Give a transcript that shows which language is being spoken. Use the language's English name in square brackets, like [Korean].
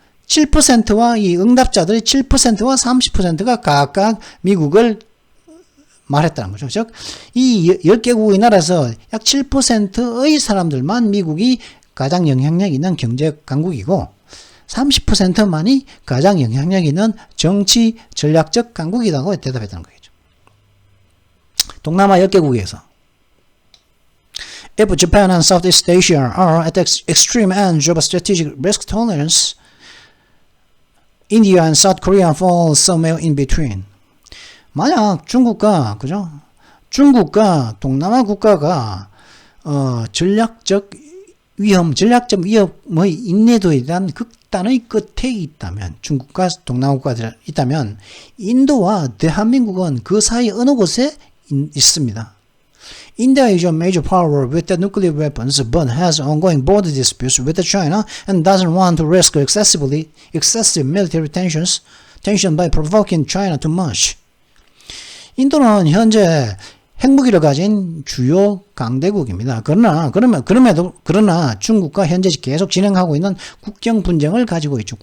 [Korean] 7%와 이 응답자들이 7%와 30%가 각각 미국을 말했다는 거죠. 즉, 이 10개국의 나라에서 약 7%의 사람들만 미국이 가장 영향력 있는 경제 강국이고 30%만이 가장 영향력 있는 정치 전략적 강국이라고 대답했다는 거겠죠. 동남아 10개국에서 [English] If Japan and Southeast Asia are at the extreme ends of strategic risk tolerance, India and South Korea fall somewhere in between. [Korean] 만약 중국과 그죠? 중국과 동남아 국가가 전략적 위험의 인내도에 대한 극단의 끝에 있다면 중국과 동남아 국가들이 있다면 인도와 대한민국은 그 사이 어느 곳에 있습니다. [English] India is a major power with the nuclear weapons but has ongoing border disputes with China and doesn't want to risk excessive military tension by provoking China too much. [Korean] 인도는 현재 핵무기를 가진 주요 강대국입니다. 그러나 중국과 현재 계속 진행하고 있는 국경 분쟁을 가지고 있죠.